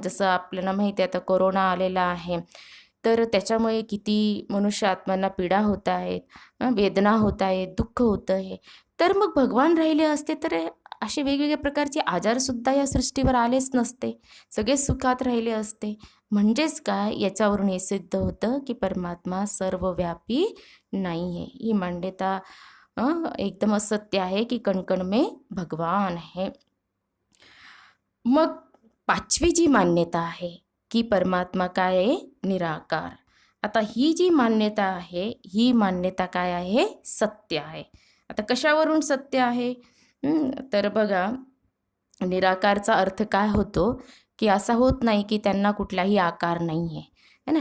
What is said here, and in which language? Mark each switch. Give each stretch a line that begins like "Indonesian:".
Marathi: जसं आपल्याला माहिती आहे आता कोरोना आलेला आहे, तर त्याच्यामुळे किती मनुष्य आत्म्यांना पीडा होत आहेत, वेदना होत आहेत, दुःख होतं आहे. तर मग भगवान राहिले असते तर असे वेगवेगळ्या प्रकारचे आजारसुद्धा या सृष्टीवर आलेच नसते, सगळे सुखात राहिले असते. म्हणजेच काय, याच्यावरून हे सिद्ध होतं की परमात्मा सर्वव्यापी नाही आहे. ही मान्यता एकदम असत्य आहे की
Hindi: कणकण में भगवान है.
Marathi: मग 5वी जी मान्यता आहे की परमात्मा काय आहे, निराकार. आता ही जी मान्यता आहे, ही मान्यता काय आहे, सत्य आहे. आता कशावरून सत्य आहे? तर बघा, निराकारचा अर्थ काय होतो की असा होत नाही की त्यांना कुठलाही आकार नाही आहे है ना.